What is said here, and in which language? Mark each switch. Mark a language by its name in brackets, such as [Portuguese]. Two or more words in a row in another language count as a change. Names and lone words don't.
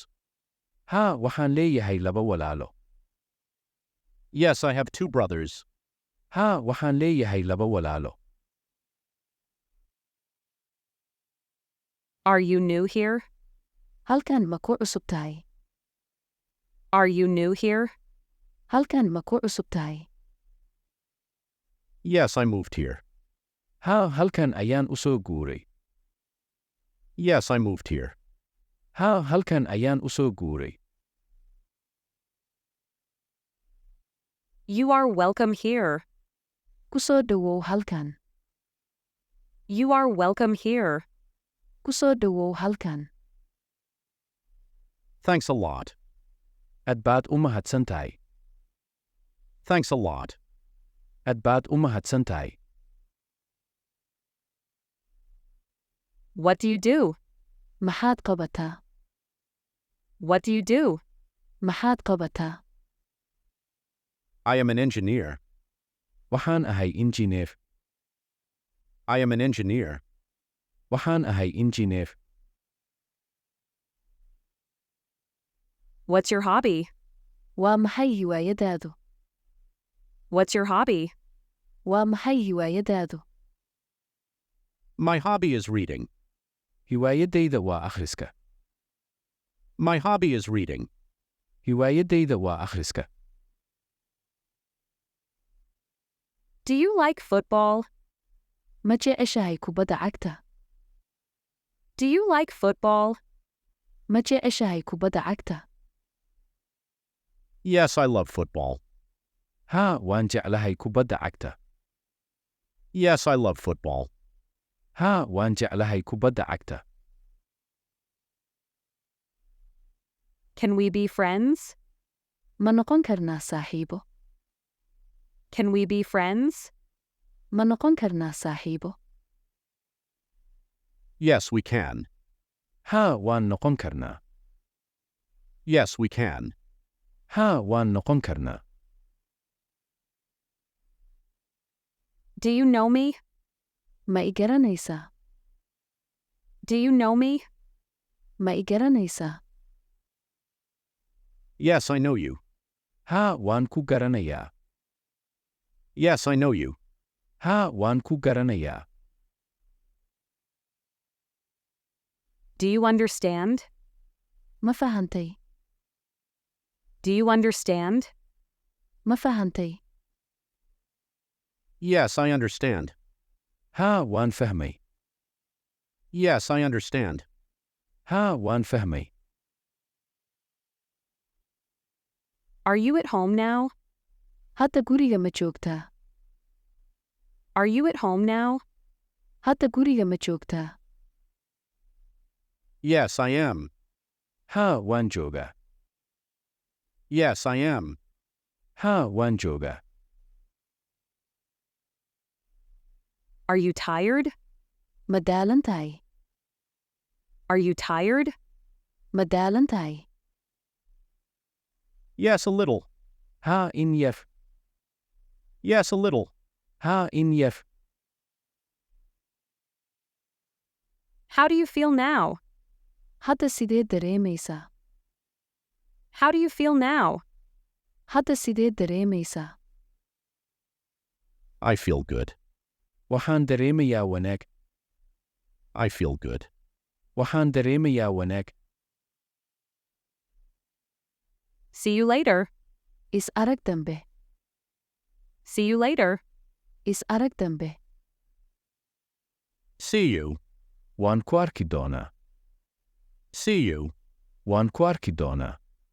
[Somali] Haa, waxaan leeyahay 2 walaalo. [English] Yes, I have 2 brothers. [Somali] Haa, waxaan leeyahay 2 walaalo. [English] Are you new here? [Somali] Halkan ma ku cusub tahay? [English] Are you new here? [Somali] Halkan ma ku cusub tahay? [English] Yes, I moved here. [Somali] Haa, halkan ayaan u soo guuray. [English] Yes, I moved here. [Somali] Haa, halkan ayaan u soo guuray. [English] You are welcome here. [Somali] Ku soo dhawow halkan. [English] You are welcome here. [Somali] Ku soo dhawow halkan. [English] Thanks a lot. [Somali] Aad baad u mahadsan tahay. [English] Thanks a lot. [Somali] Aad baad u mahadsan tahay. [English] What do you do? [Somali] Maxaad qabataa? [English] What do you do? [Somali] Maxaad qabataa? [English] I am an engineer. [Somali] Waxaan ahay injineer. [English] I am an engineer. [Somali] Waxaan ahay injineer. [English] What's your hobby? [Somali] Waa maxay hiwaayadaadu? [English] What's your hobby? [Somali] Waa maxay hiwaayadaadu? [English] My hobby is reading. [Somali] Hiwaayadayda waa akhriska. [English] My hobby is reading. [Somali] Hiwaayadayda waa akhriska. [English] Do you like football? [Somali] Ma jeceshahay kubadda cagta? [English] Do you like football? [Somali] Ma jeceshahay kubadda cagta? [English] Yes, I love football. [Somali] Haa, waan jeclahay kubadda cagta. [English] Yes, I love football. [Somali] Haa, waan jeclahay kubadda cagta. [English] Can we be friends? [Somali] Ma noqon karnaa saaxiibo? [English] Can we be friends? [Somali] Ma noqon karnaa saaxiibo? [English] Yes, we can. [Somali] Haa, waan noqon karnaa. [English] Yes, we can. [Somali] Haa, waan noqon karnaa. [English] Do you know me? [Somali] Ma i garanaysaa? [English] Do you know me? [Somali] Ma i garanaysaa? [English] Yes, I know you. [Somali] Haa, waan ku garanayaa. [English] Yes, I know you. [Somali] Haa, waan ku garanayaa. [English] Do you understand? [Somali] Ma fahantay? [English] Do you understand? [Somali] Ma fahantay? [English] Yes, I understand. [Somali] Haa, waan fahmay. [English] Yes, I understand. [Somali] Haa, waan fahmay. [English] Are you at home now? [Somali] Hadda guriga ma joogtaa? [English] Are you at home now? [Somali] Hadda guriga ma joogtaa? [English] Yes, I am. [Somali] Haa, waan joogaa. [English] Yes, I am. [Somali] Haa, waan joogaa. [English] Are you tired? [Somali] Ma daalan tahay? [English] Are you tired? [Somali] Ma daalan tahay? [English] Yes, a little. [Somali] Haa, in yar. [English] Yes, a little. [Somali] Haa, in yar. [English] How do you feel now? [Somali] Hadda sidee dareemaysaa? [English] How do you feel now? [Somali] Hadda sidee dareemaysaa? [English] I feel good. [Somali] Waxaan dareemayaa wanaag. [English] I feel good. [Somali] Waxaan dareemayaa wanaag. [English] See you later. [Somali] Is arag dambe. [English] See you later. [Somali] Is arag dambe. [English] See you. [Somali] Waan ku arki doonaa. [English] See you. [Somali] Waan ku arki doonaa.